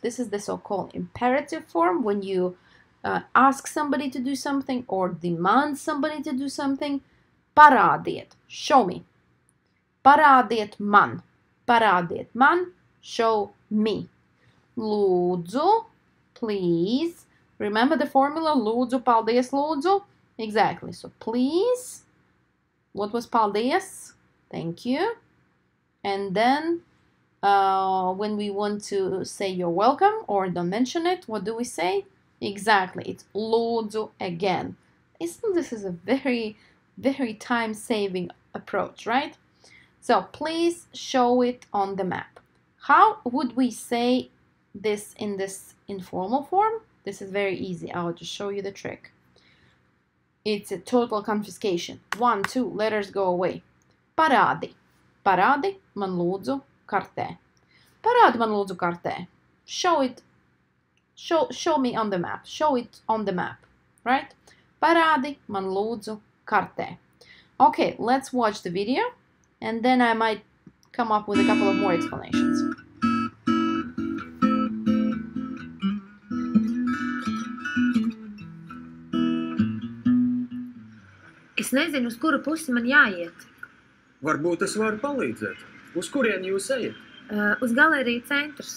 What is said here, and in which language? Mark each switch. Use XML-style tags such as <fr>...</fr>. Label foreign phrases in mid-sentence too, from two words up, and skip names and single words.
<en>This is the so-called imperative form when you ask somebody to do something or demand somebody to do something. Parādiet, show me.</en> <lv>Parādiet man,</lv> <en>show me.</en> <lv>Lūdzu, please.</lv> <en>Remember the formula?</en> <lv>Lūdzu, paldies, lūdzu.</lv> <en>Exactly. So please. What was paldies? Thank you. And then when we want to say you're welcome or don't mention it, what do we say? Exactly. It's lūdzu again. This is a very, very time-saving approach, right? So please show it on the map. How would we say this in this informal form? This is very easy. I'll just show you the trick. It's a total confiscation. 1, 2 letters go away.</en> <lv>Parādi. Parādi man lūdzu kartē. Parādi man lūdzu kartē.</lv> <en>Show it. Show me on the map. Show it on the map. Right?</en> <lv>Parādi man lūdzu kartē.</lv> <en>Okay, let's watch the video. And then I might come up with a couple of more explanations.</en> <lv>Es nezinu, uz kuru pusi man jāiet. Varbūt es varu palīdzēt. Uz kurien jūs ejat? Uz galeriju centrs.</lv>